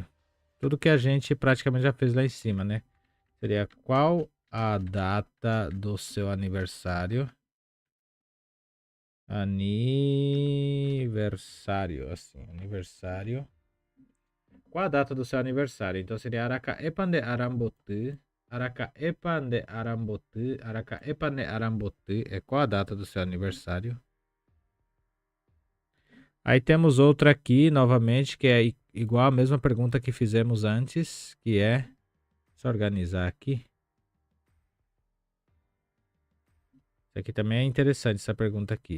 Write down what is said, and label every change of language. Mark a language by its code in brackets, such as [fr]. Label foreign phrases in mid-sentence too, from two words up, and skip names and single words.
[pt] Tudo que a gente praticamente já fez lá em cima, né? Seria qual a data do seu aniversário? Aniversário, assim, aniversário. Qual a data do seu aniversário? Então seria Aracaepa de Arambotu. Aracaepa de Arambotu. Aracaepa de Arambotu é qual a data do seu aniversário? Aí temos outra aqui, novamente, que é igual a mesma pergunta que fizemos antes, que é... Só organizar aqui. Isso aqui também é interessante, essa pergunta aqui.